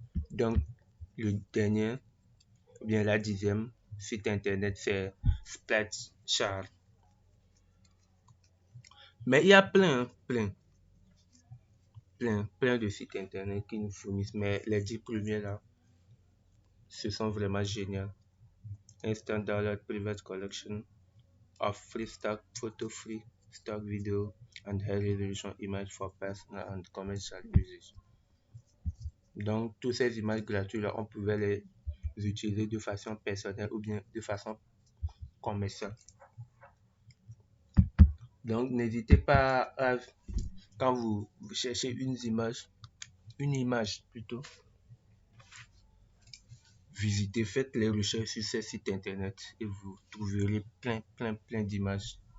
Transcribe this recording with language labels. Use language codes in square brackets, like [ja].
[fr] Donc, le dernier, ou bien la 10e site internet, c'est Splash. Mais il y a plein de sites internet qui nous fournissent. Mais les 10 premiers là, ce sont vraiment géniaux. [en] Instant download private collection of free stock, photo free stock video and high resolution image for personal and commercial usage. [fr] Donc, toutes ces images gratuites là, on pouvait les utiliser de façon personnelle ou bien de façon commerciale. Donc, n'hésitez pas à, quand vous cherchez une image plutôt, visitez, faites les recherches sur ces sites internet et vous trouverez plein d'images.